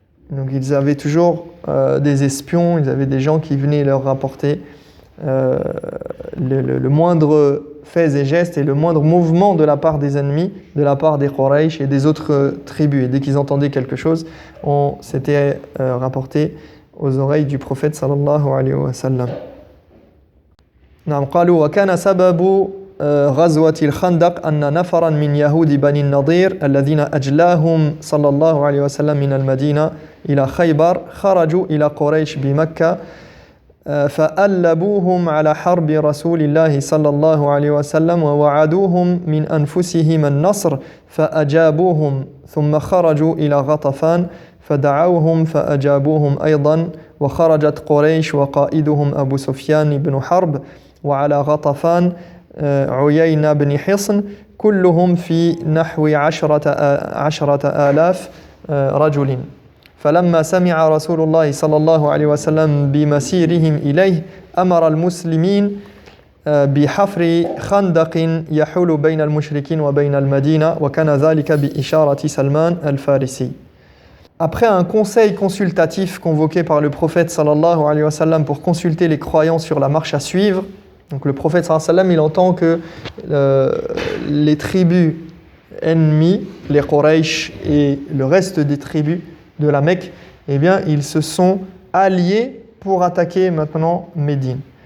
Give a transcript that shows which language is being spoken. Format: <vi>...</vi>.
<fr>Donc ils avaient toujours des espions, ils avaient des gens qui venaient leur rapporter le moindre faits et gestes et le moindre mouvement de la part des ennemis, de la part des Quraysh et des autres tribus. Et dès qu'ils entendaient quelque chose, on s'était rapporté aux oreilles du prophète</fr> <ar>sallallahu alayhi wa sallam. نعم قالوا وكان سبب غزوة الخندق أن نفرا من يهود بني النضير الذين أجلاهم صلى الله عليه وسلم من المدينة إلى خيبر خرجوا إلى قريش بمكة فألبوهم على حرب رسول الله صلى الله عليه وسلم ووعدوهم من أنفسهم النصر فأجابوهم ثم خرجوا إلى غطفان فدعوهم فأجابوهم أيضا وخرجت قريش وقائدهم أبو سفيان بن حرب وعلى غطفان عيينة بن حصن كلهم في نحو 10,000 رجل فلما سمع رسول الله صلى الله عليه وسلم بمسيرهم إليه أمر المسلمين بحفر خندق يحول بين المشركين وبين المدينة وكان ذلك بإشارة سلمان الفارسي.</ar> <fr>Après un conseil consultatif convoqué par le prophète</fr> <ar>sallallahu alayhi wa sallam</ar> <fr>pour consulter les croyants sur la marche à suivre, donc le prophète sallallahu alayhi wa sallam, il entend que les tribus ennemies, les Quraysh et le reste des tribus de la Mecque, eh bien, ils se sont alliés pour attaquer maintenant Médine.</fr>